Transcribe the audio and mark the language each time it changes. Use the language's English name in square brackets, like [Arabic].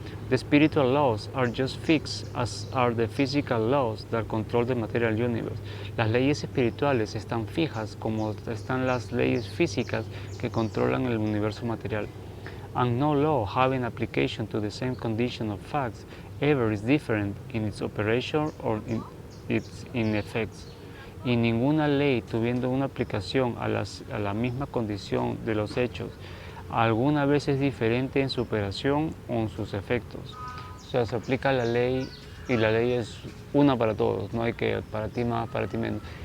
[English] The spiritual laws are just fixed as are the physical laws that control the material universe. [Spanish] Las leyes espirituales están fijas como están las leyes físicas que controlan el universo material. [English] And no law having application to the same condition of facts ever is different in its operation or in its effects. [Spanish] Y ninguna ley tuviendo una aplicación a la misma condición de los hechos alguna vez es diferente en su operación o en sus efectos. O sea, se aplica la ley y la ley es una para todos, no hay que para ti más, para ti menos.